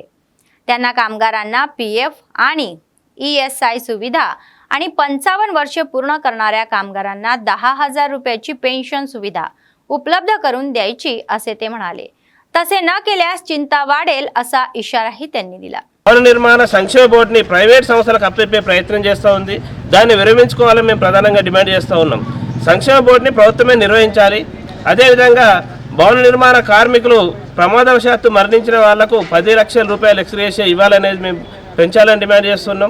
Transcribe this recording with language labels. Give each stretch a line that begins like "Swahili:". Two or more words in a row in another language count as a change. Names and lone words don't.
Marathi: त्यांना कामगारांना PF आणि ESI सुविधा आणि 55 वर्षे पूर्ण करणाऱ्या कामगारांना 10,000 रुपयाची पेन्शन सुविधा उपलब्ध करून द्यायची असे ते म्हणाले. तसे न केल्यास चिंता वाढेल असा इशाराही त्यांनी दिला.
Telugu: భవన నిర్మాణ సంక్షేమ బోర్డుని ప్రైవేట్ సంస్థలకు అప్పచెప్పే ప్రయత్నం చేస్తూ ఉంది. దాన్ని విరమించుకోవాలని మేము ప్రధానంగా డిమాండ్ చేస్తూ ఉన్నాం. సంక్షేమ బోర్డుని ప్రభుత్వమే నిర్వహించాలి. అదేవిధంగా భవన నిర్మాణ కార్మికులు ప్రమాదవశాత్తు మరణించిన వాళ్లకు 10 లక్షల రూపాయలు ఎక్స్గ్రేషియా ఇవ్వాలనేది మేము పెంచాలని డిమాండ్ చేస్తున్నాం.